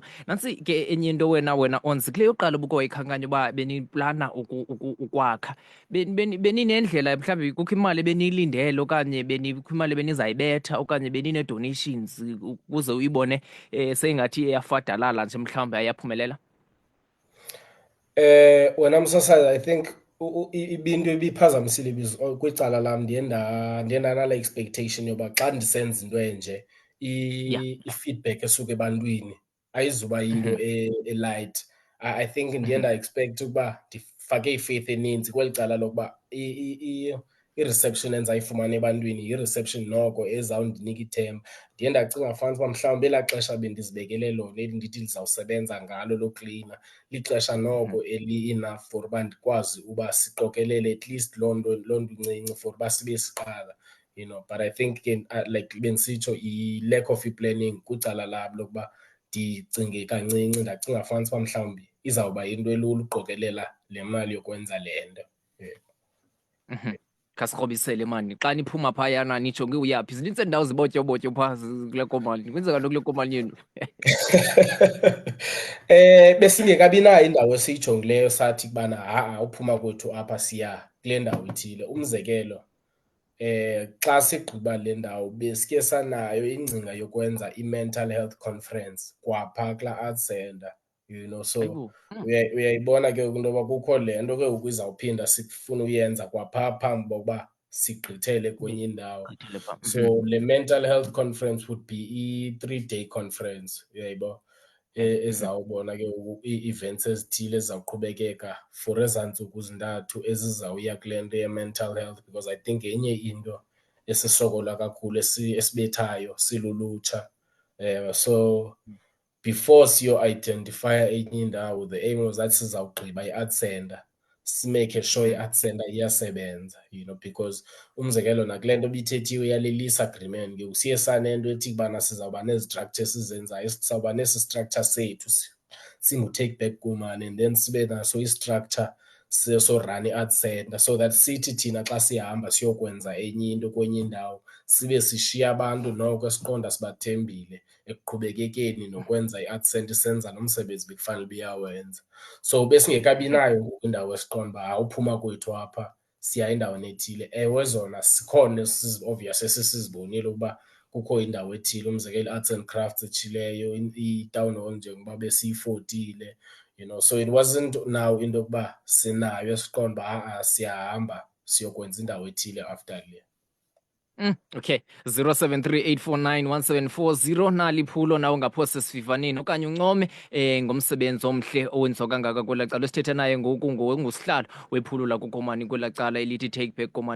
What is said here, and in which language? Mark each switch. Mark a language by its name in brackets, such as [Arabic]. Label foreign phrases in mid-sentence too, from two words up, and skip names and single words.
[Xhosa] Nantsi ke enye into, wena Onze, kule yokuqala ubukhoyikhankanya uba beniplana ukwakha, beninendlela mhlawumbi, kukho imali beniyilindele okanye kukho imali benizayibetha okanye benine-donations ukuze uyibone seyingathi iyafadalala nje mhlawumbi ayaphumelela? Wena Msasazi, [English] I think [Xhosa] ibinto ibiphazamisile kwicala lam, ndiye ndanale expectation yoba xa ndisenza into enje [English] Yeah. [Xhosa] i-feedback esuka ebantwini ayizuba yinto Mhm. e-light. [English] I think [Xhosa] ndiye Mhm. nda-expect ukuba ndifake ifaith eninzi kweli cala lokuba i-reception endizayifumana ebantwini yi-reception noko ezawundinika ithemba. Ndiye ndacinga fanisa uba mhlawumbi elaa xesha bendizibekele lona eli ndithi ndizawusebenza ngalo loklina lixesha Mhm. noko eli- [English] enough for [Xhosa] uba ndikwazi uba siqokelele [English] at least [Xhosa] loo nto incinci for uba sibe siqala, [English] you know. But I think [Xhosa] ke like bendisitsho, i- [English] lack of [Xhosa] i-planning kwicala lam lokuba ndicinge kancinci, ndacinga fanisa uba mhlawumbi izawuba yinto elula uqokelela le mali yokwenza le nto. Mhm. Khasikrobisele mani, xa niphuma phayana nijonge uyaphi? Zinintsi iindawo zibotyobotyo phaa kule komali. Kwenzeka ntoni kule komali yenu? Besingekabi nayo indawo esiyijongileyo sathi kubana ha-a uphuma kwethu apha siya kule ndawo ithile. Umzekelo, xa sigqiba le ndawo besike sanayo ingcinga yokwenza i- [English] mental health conference [Xhosa] kwaphaa kulaa [English] arts center, you know. So [Xhosa] Hayibo! uyayibona ke ngoku into yoba kukho le nto ke ngoku izawuphinda sifune uyenza kwaphaa phambi kokuba sigqithele kwenye indawo. Gqithele phaa. Mhm. [English] So le mental health conference would be i-3-day conference, [Xhosa] uyayibona, Mhm. ezawubona ke ngoku ii-events ezithile ezizawuqhubekeka for ezaa ntsuku zintathu ezizawuya kule nto ye- [English] mental health, because I think [Xhosa] yenye into esisokola kakhulu esibethayo silulutsha. [English] So before [Xhosa] siyo-identifya enye indawo, [English] the aim was that sizawugqiba i-arts center, simeyikhe sure Mhm. [Xhosa] i- [English] arts center [Xhosa] iyasebenza, [English] you know, because [Xhosa] umzekelo nakule nto ibithethiwe yale [English] lease agreement [Xhosa] ke siye sanento ethi kubana sizawuba nezi-structure esizenzayo, sizawuba nesi structure sethu singu-Take Back Komani, [English] and then [Xhosa] sibe naso i-structure sorun i- [English] arts center, so that [Xhosa] sithi thina xa sihamba siyokwenza enye into kwenye indawo sibe sishiya abantu noko esiqonda sibathembile ekuqhubekekeni nokwenza i- [English] arts center, [Xhosa] isenza nomsebenzi bekufanele uba iyawenza. So besingekabi Mhm. nayo ngoku indawo esiqonda uba hayi uphuma kwethu apha siya endaweni ethile. Ewe zona sikhona obvious esisizibonile ukuba kukho indawo ethile, umzekelo i- [English] arts and crafts [Xhosa] etshileyo, i- [English] town hall [Xhosa] njengoba besiyifotile, [English] you know. So it wasn't now [Xhosa] into yokuba sinayo esiqonda uba ha-a siyahamba siyokwenza indawo ethile after le. Okay, 0738491740 nali iphulo nawe ungaphose sivivaneni okanye uncome ngomsebenzi omhle owenziwa kangaka kwelaa cala. Esithetha naye ngoku ngusihlalo wephulo lakuKomani kwelaa cala elithi Take Back Komani.